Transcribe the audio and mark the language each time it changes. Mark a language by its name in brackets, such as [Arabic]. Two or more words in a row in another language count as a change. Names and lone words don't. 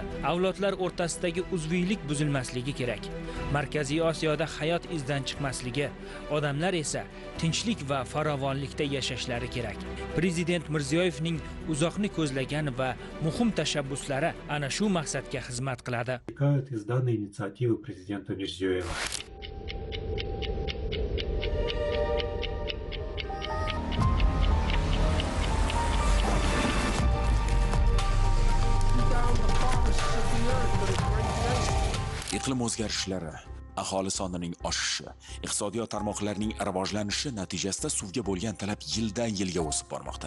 [Uzbek] Avlodlar o'rtasidagi uzviylik buzilmasligi kerak. Markaziy Osiyoda hayot izdan chiqmasligi, odamlar esa tinchlik va farovonlikda yashashlari kerak. Prezident Mirziyoyevning uzoqni ko'zlagan va muhim tashabbuslari ana shu maqsadga xizmat qiladi. [Russian] Из данной инициативы президента Мирзиёева. [Uzbek] Iqlim o'zgarishlari, aholi sonining oshishi, iqtisodiyot tarmoqlarining rivojlanishi natijasida suvga bo'lgan talab yildan yilga o'sib bormoqda.